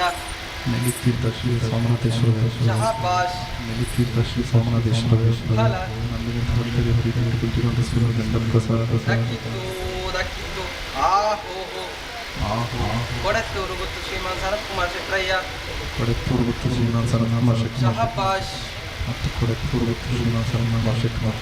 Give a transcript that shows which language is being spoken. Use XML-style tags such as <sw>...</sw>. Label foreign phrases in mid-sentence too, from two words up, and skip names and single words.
<kn>ನೆಲ್ಲಿತೀರ್ಥ ಶ್ರೀ ಸೋಮನಾಥೇಶ್ವರ ಶಹಾಬಾಷ್ ನೆಲ್ಲಿತೀರ್ಥ ಶ್ರೀ ಸೋಮನಾಥೇಶ್ವರ ಫಲ ನಮಗೆ ಭಕ್ತರಿಗೆ ಪ್ರೀತಿ ಇಟ್ಟುಕೊಟ್ಟಿರುವ ಶ್ರೀ ಗಂಧಂ ಪ್ರಸಾದ ದಕ್ಕಿತ್ತು ದಕ್ಕಿತ್ತು ಆ ಹೋ ಹೋ ಕೊಡತ್ತೂರು ಗೊತ್ತು ಶ್ರೀಮಾನ್ ಸನತ್ ಕುಮಾರ್ ಶೆಟ್ರಯ್ಯ ಕೊಡತ್ತೂರು ಗೊತ್ತು ಶ್ರೀಮಾನ್ ಸನತ್ ಕುಮಾರ್ ಶೆಟ್ಟಿ ಶಹಾಬಾಷ್ ಮತ್ತು ಕೊಡತ್ತೂರು ಗೊತ್ತು ಶ್ರೀಮಾನ್ ಸನತ್ ಕುಮಾರ್ ಶೆಟ್ಟಿ ಮತ್ತು</kn>